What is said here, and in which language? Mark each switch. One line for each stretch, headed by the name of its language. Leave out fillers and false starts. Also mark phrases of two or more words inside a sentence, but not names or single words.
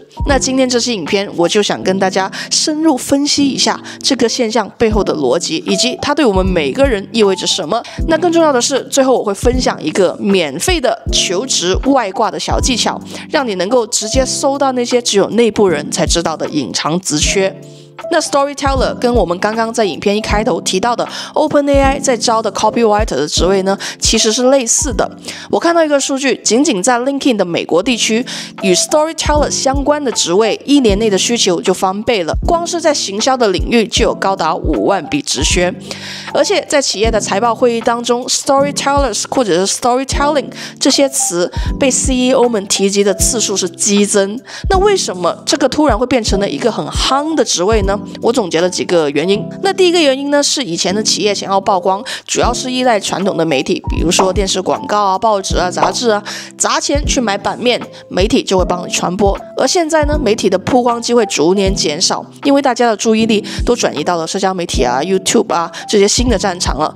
Chinese: 那今天這期影片我就想跟大家深入分析一下這個現象背後的邏輯，以及它對我們每個人意味着什麼。那更重要的是，最後我會分享一個免費的求職外掛的小技巧，讓你能夠直接搜到那些只有內部人才知道的隱藏職缺。那 Storyteller 跟我們剛剛在影片一開頭提到的 OpenAI 在招的 Copywriter 的職位呢，其實是類似的。我看到一個數據，僅僅在 LinkedIn 的美國地區，與 Storyteller 相關的職位，1年內的需求就翻倍了。光是在行銷的領域就有高達5萬筆職缺。而且在企業的財報會議當中 ，Storytellers 或者是 Storytelling 這些詞被 CEO 們提及的次數是激增。那為什麼這個突然會變成了一個很夯的職位呢？我總結了幾個原因。那第一個原因呢，是以前的企業想要曝光，主要是依賴傳統的媒體，比如說電視廣告啊、報紙啊、雜誌啊，砸錢去買版面，媒體就會幫你傳播。而現在呢，媒體的曝光機會逐年減少，因為大家的注意力都轉移到了社交媒體啊、YouTube 啊這些新的戰場了。